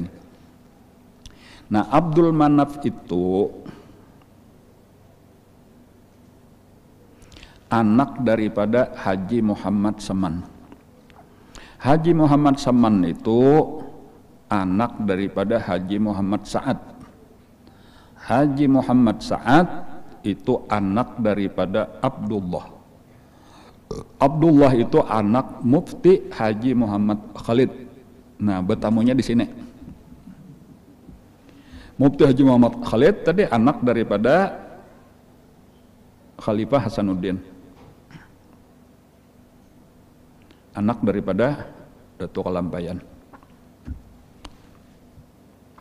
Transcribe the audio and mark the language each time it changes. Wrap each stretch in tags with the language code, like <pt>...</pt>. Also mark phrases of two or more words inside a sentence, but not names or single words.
<id>Nah, Abdul Manaf itu anak daripada Haji Muhammad Saman. Haji Muhammad Saman itu anak daripada Haji Muhammad Sa'ad. Haji Muhammad Sa'ad itu anak daripada Abdullah. Abdullah itu anak Mufti Haji Muhammad Khalid. Nah, bertamunya di sini. Mufti Haji Muhammad Khalid tadi anak daripada Khalifah Hasanuddin. Anak daripada Datuk Kalampayan.</id>